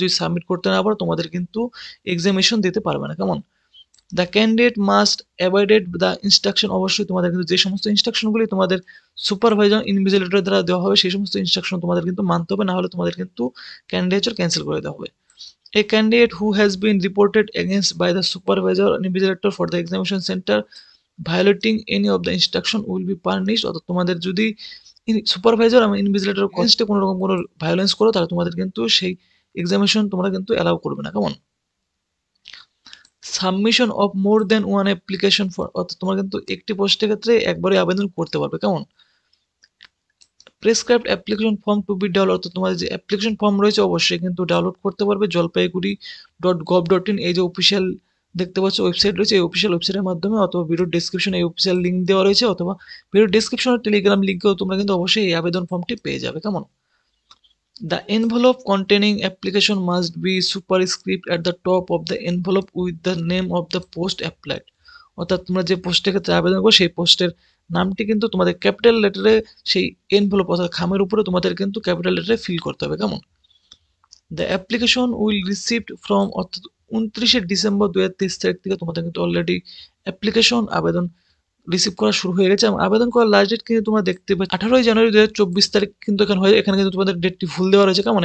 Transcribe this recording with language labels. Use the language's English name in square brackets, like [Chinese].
[Bangla] যদি সাবমিট করতে না পারো তোমাদের কিন্তু এক্সামিনেশন দিতে পারবে না। কেমন? [English] The candidate must avoided the instruction. [Bangla] অবশ্যই তোমাদের কিন্তু যে সমস্ত ইনস্ট্রাকশনগুলি তোমাদের সুপারভাইজার ইনভিজিলেটর দ্বারা দেওয়া হবে সেই সমস্ত ইনস্ট্রাকশন তোমাদের কিন্তু মানতে হবে, না হলে তোমাদের কিন্তু ক্যান্ডিডেটর ক্যান্সেল করে দেওয়া হবে। [English] A candidate who has been reported against by the supervisor or invigilator for the examination center violating any of the instruction will be punished। [Bangla] অর্থাৎ তোমাদের যদি সুপারভাইজার এবং ইনভিজিলেটর কনস্টে কোনো রকম কোনো ভায়োলেন্স করো তাহলে তোমাদের কিন্তু সেই এক্সামিনেশন তোমরা কিন্তু অ্যালাউ করবে না। কেমন? [English] Submission of more than one application for. [Bangla] অর্থাৎ তোমরা কিন্তু একটি পোস্টের ক্ষেত্রে একবারে আবেদন করতে পারবে। কেমন? [English] Prescribed application form to be download. [Bangla] অর্থাৎ তোমাদের যে অ্যাপ্লিকেশন ফর্ম রয়েছে অবশ্যই কিন্তু ডাউনলোড করতে পারবে জলপাইগুড়ি.gov.in এই যে অফিসিয়াল দেখতে পাচ্ছ ওয়েবসাইট রয়েছে, এই অফিসিয়াল ওয়েবসাইটের মাধ্যমে, অথবা ভিডিও ডেসক্রিপশনে এই অফিসিয়াল লিঙ্ক দেওয়া রয়েছে, অথবা ভিডিও ডেসক্রিপশনের টেলিগ্রাম লিঙ্কেও তোমরা কিন্তু অবশ্যই এই আবেদন ফর্মটি পেয়ে যাবে। কেমন? [English] The envelope containing application must be superscript at the top of the envelope with the name of the post applied। [Bangla] অর্থাৎ তোমরা যে পোস্টের ক্ষেত্রে আবেদন করো সেই পোস্টের নামটি কিন্তু তোমাদের ক্যাপিটাল লেটারে সেই এনভেলপ অর্থাৎ খামের উপরে তোমাদের কিন্তু ক্যাপিটাল লেটারে ফিল করতে হবে। কেমন? [English] The application will received from. [Bangla] অর্থাৎ 29শে ডিসেম্বর 2023 তারিখ থেকে তোমাদের কিন্তু অলরেডি অ্যাপ্লিকেশন আবেদন রিসিভ করা শুরু হয়ে গেছে এবং আবেদন করার লাস্ট ডেট কিন্তু তোমরা দেখতে পাচ্ছ 18 জানুয়ারি 2024 তারিখ কিন্তু এখানে হয়ে, এখানে কিন্তু তোমাদের ডেটটি ভুল দেওয়া রয়েছে। কেমন?